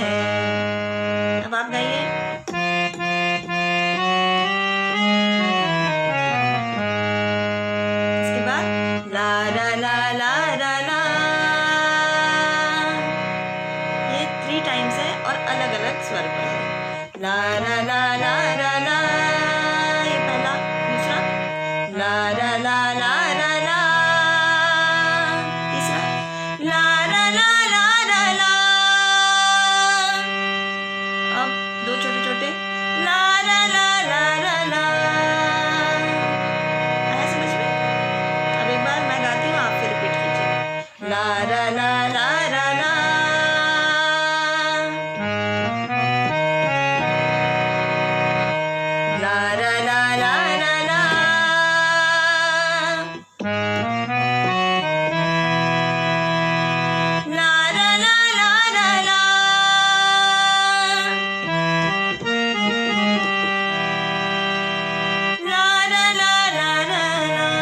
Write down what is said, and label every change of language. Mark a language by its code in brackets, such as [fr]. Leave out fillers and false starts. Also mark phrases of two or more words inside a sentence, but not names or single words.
[hi] अब आप गाइए। इसके बाद ला ला ला ला ला ला, ये 3 टाइम्स है और अलग अलग स्वर पर है। ला ला ला ला ला ला, ये पहला। दूसरा ला ला ला ला ला ला, तीसरा ला ला ला ला ला ला। अब 2 छोटे छोटे ला ला ला ला ला ला। आया समझ में? अब एक बार मैं गाती हूँ, आप फिर रिपीट कीजिए। ला ला ला ला ला ला, ला ला ला ला ला ला, ला ला ला ला ला ला, ला ला ला ला ला ला।